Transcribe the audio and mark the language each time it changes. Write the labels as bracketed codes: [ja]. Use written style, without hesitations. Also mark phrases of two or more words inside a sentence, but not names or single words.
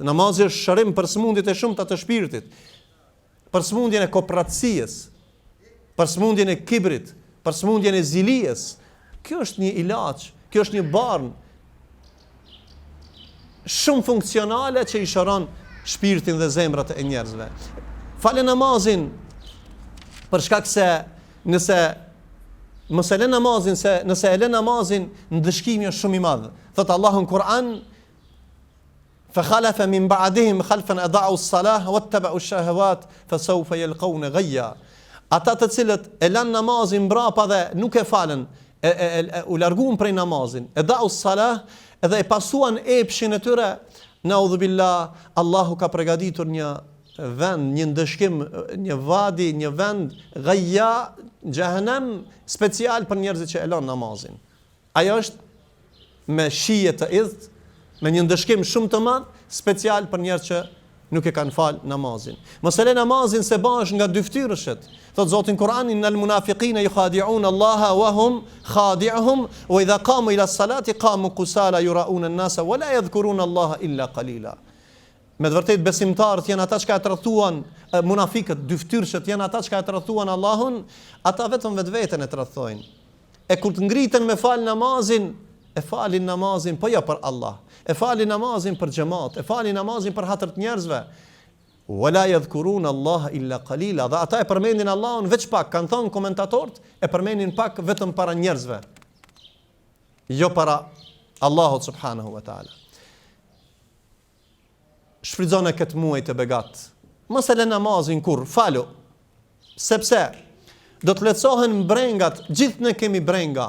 [sq] Namazi është shërim për sëmundjet e shumta të shpirtit, për sëmundjen e kopratësisë, për sëmundjen e kibrit, për sëmundjen e zilies, Kjo është një ilaç, kjo është një barn shumë funksionale që i shëron shpirtin dhe zemrat e njerëzve. Falë namazin për shkak se nëse mos e lë namazin, se nëse e lë namazin, ndëshkimi është shumë i madh. Thot Allahu në Kur'an: [ar] فخلف من بعدهم خلفا أضاعوا الصلاة واتبعوا الشهوات فسوف يلقون غيا. [sq] Ata të cilët e lanë namazin mbrapa dhe nuk e falën, u larguan prej namazin, e [ar] أضاعوا الصلاة, [sq] edhe e pasuan epshin e tyre, [ar] نعوذ بالله, [sq] Allahu ka përgatitur një vend, një ndëshkim, një vadi, një vend ghaja, xhehenem special për njerëzit që e lanë namazin. Ajo është me shije të idht, me një ndëshkim shumë të madh, special për njerëz që nuk e kanë fal namazin. Mos e lë namazin se bash nga dy fytyrëshet. Thot Zoti në Kur'an: [ar] "إن المنافقين يخادعون الله وهو خادعهم وإذا قاموا إلى الصلاة قاموا كسالى يراءون الناس ولا يذكرون الله إلا قليلا." [sq] Me të vërtetë besimtarët janë ata që e tradhtuan, munafiqët, dy fytyrëshet janë ata që e tradhtuan Allahun, ata vetëm vetveten e tradhtojnë. E kur të ngriten me fal namazin, e falin namazin po jo për Allah. E falin namazin për xhamat, e falin namazin për hatër të njerëzve. [ar] ولا يذكرون الله إلا قليلا. [sq] Dhe ata e përmendin Allahun veç pak, kanë thënë komentatorët, e përmendin pak vetëm para njerëzve. Jo para Allahut [ar] سبحانه وتعالى. [sq] Shfrytëzoni këtë muaj të begat. Mos e lë namazin kur, falu. Sepse do të lehtësohen brengat, gjithë ne kemi brenga.